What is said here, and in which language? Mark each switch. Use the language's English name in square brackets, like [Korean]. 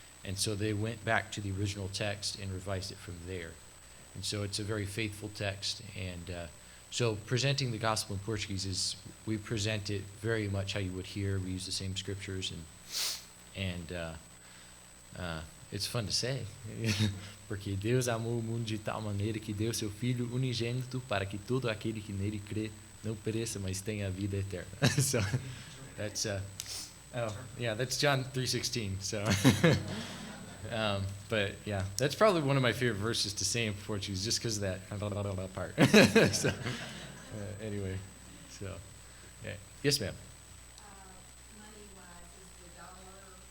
[English] And so they went back to the original text and revised it from there. And so it's a very faithful text. And so presenting the gospel in Portuguese is, we present it very much how you would hear. We use the same scriptures, and it's fun to say. [Portuguese] Porque Deus amou o mundo de tal maneira que deu seu Filho unigênito para que todo aquele que nele crê não pereça, mas tenha a vida eterna. [English] So that's that's John 3:16. So, but yeah, that's probably one of my favorite verses to say in Portuguese, just because of that part. So anyway, so yeah. Yes, ma'am. Money-wise, is the dollar?